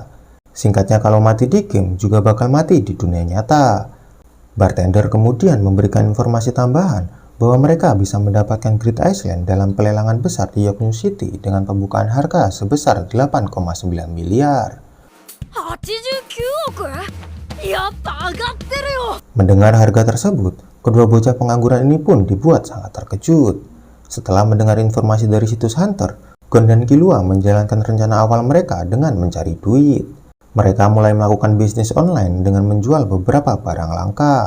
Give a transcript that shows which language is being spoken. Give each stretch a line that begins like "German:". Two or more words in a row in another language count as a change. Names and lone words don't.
Indonesian: Singkatnya, kalau mati di game juga bakal mati di dunia nyata. Bartender kemudian memberikan informasi tambahan bahwa mereka bisa mendapatkan Great Island dalam pelelangan besar di York New City dengan pembukaan harga sebesar 8,9 miliar.
Japanese: 89 億やっぱ上がってるよ
Indonesian: Mendengar harga tersebut, kedua bocah pengangguran ini pun dibuat sangat terkejut. Setelah mendengar informasi dari situs Hunter, Gon dan Killua menjalankan rencana awal mereka dengan mencari duit. Mereka mulai melakukan bisnis online dengan menjual beberapa barang langka.